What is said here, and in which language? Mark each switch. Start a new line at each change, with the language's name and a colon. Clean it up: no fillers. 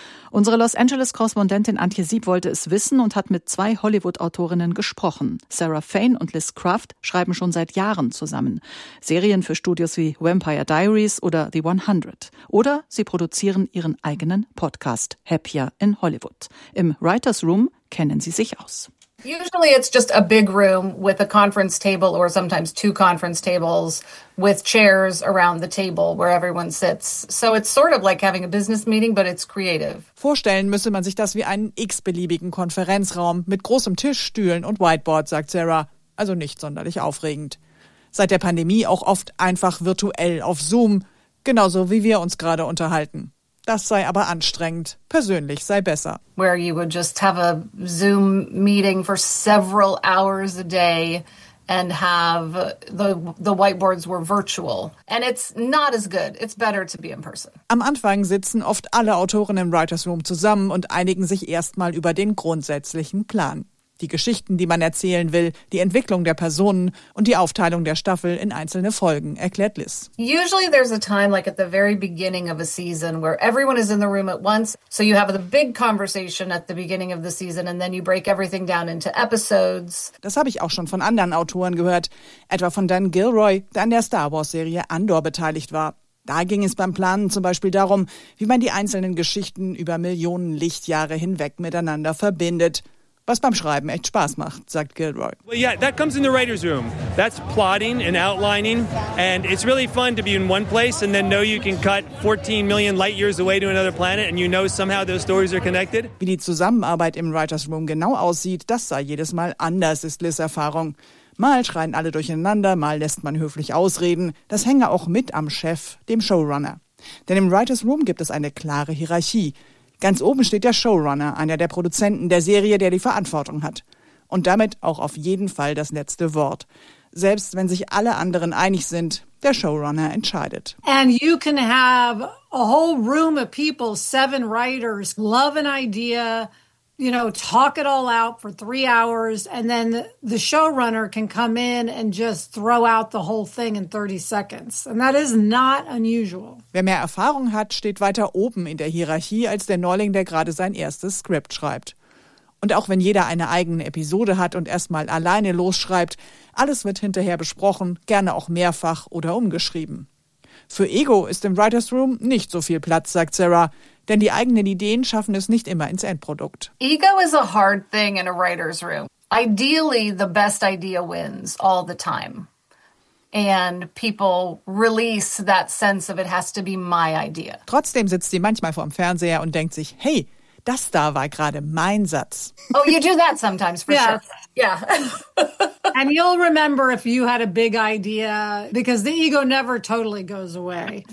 German: Unsere Los Angeles-Korrespondentin Antje Sieb wollte es wissen und hat mit zwei Hollywood-Autorinnen gesprochen. Sarah Fain und Liz Craft schreiben schon seit Jahren zusammen. Serien für Studios wie Vampire Diaries oder The 100. Oder sie produzieren ihren eigenen Podcast, Happier in Hollywood. Im Writers Room kennen sie sich aus.
English: Usually it's just a big room with a conference table or sometimes two conference tables with chairs around the table where everyone sits. So it's sort of like having a business meeting, but it's creative.
German: Vorstellen müsse man sich das wie einen x-beliebigen Konferenzraum mit großem Tisch, Stühlen und Whiteboard, sagt Sarah. Also nicht sonderlich aufregend. Seit der Pandemie auch oft einfach virtuell auf Zoom, genauso wie wir uns gerade unterhalten. Das sei aber anstrengend. Persönlich sei besser.
English: Where you would just have a Zoom meeting for several hours a day and have the whiteboards were virtual. And it's not as good. It's better to be in person.
German: Am Anfang sitzen oft alle Autoren im Writers Room zusammen und einigen sich erstmal über den grundsätzlichen Plan. Die Geschichten, die man erzählen will, die Entwicklung der Personen und die Aufteilung der Staffel in einzelne Folgen, erklärt Liz.
English: Usually there's a time like at the very beginning of a season where everyone is in the room at once. So you have the big conversation at the beginning of the season and then you break everything down into episodes.
German: Das habe ich auch schon von anderen Autoren gehört, etwa von Dan Gilroy, der an der Star Wars-Serie Andor beteiligt war. Da ging es beim Planen zum Beispiel darum, wie man die einzelnen Geschichten über Millionen Lichtjahre hinweg miteinander verbindet. Was beim Schreiben echt Spaß macht, sagt Gilroy.
English: Well, yeah, that comes in the writer's room. That's plotting and outlining. And it's really fun to be in one place and then know you can cut 14 million light years away to another planet and you know somehow those stories are connected.
German: Wie die Zusammenarbeit im writer's room genau aussieht, das sei jedes Mal anders, ist Liz' Erfahrung. Mal schreien alle durcheinander, mal lässt man höflich ausreden. Das hänge auch mit am Chef, dem Showrunner. Denn im writer's room gibt es eine klare Hierarchie. Ganz oben steht der Showrunner, einer der Produzenten der Serie, der die Verantwortung hat. Und damit auch auf jeden Fall das letzte Wort. Selbst wenn sich alle anderen einig sind, der Showrunner entscheidet.
English: And you can have a whole room of people, 7 writers, love an idea, you know, talk it all out for 3 hours and then the showrunner can come in and just throw out the whole thing in 30 seconds. And that is not unusual.
German: Wer mehr Erfahrung hat, steht weiter oben in der Hierarchie als der Neuling, der gerade sein erstes Skript schreibt. Und auch wenn jeder eine eigene Episode hat und erstmal alleine losschreibt, alles wird hinterher besprochen, gerne auch mehrfach oder umgeschrieben. Für Ego ist im Writers Room nicht so viel Platz, sagt Sarah. Denn die eigenen Ideen schaffen es nicht immer ins Endprodukt.
English: Ego is a hard thing in a writer's room. Ideally, the best idea wins all the time. And people release that sense of it has to be my idea.
German: Trotzdem sitzt sie manchmal vorm Fernseher und denkt sich, hey, das da war gerade mein Satz.
English: Oh, you do that sometimes, for sure. Yeah. And you'll remember if you had a big idea, because the ego never totally goes away.